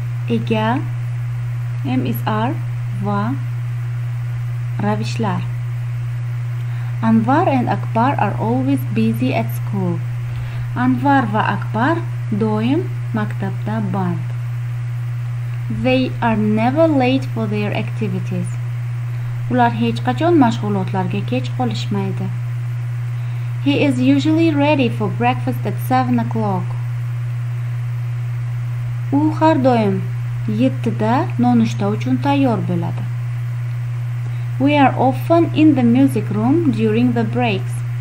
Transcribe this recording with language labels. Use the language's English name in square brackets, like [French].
[Uzbek] Ega, am is are va ravishlar. [English] Anvar and Akbar are always busy at school. [Uzbek] Anvar va Akbar doim maktabda band. [English] They are never late for their activities. [Uzbek] Ular hech qachon mashg'ulotlarga kech qolishmaydi. [English] He is usually ready for breakfast at 7 o'clock. [Uzbek] U har doim 7 da nonushta uchun tayyor bo'ladi. [English] We are often in the music room during the breaks.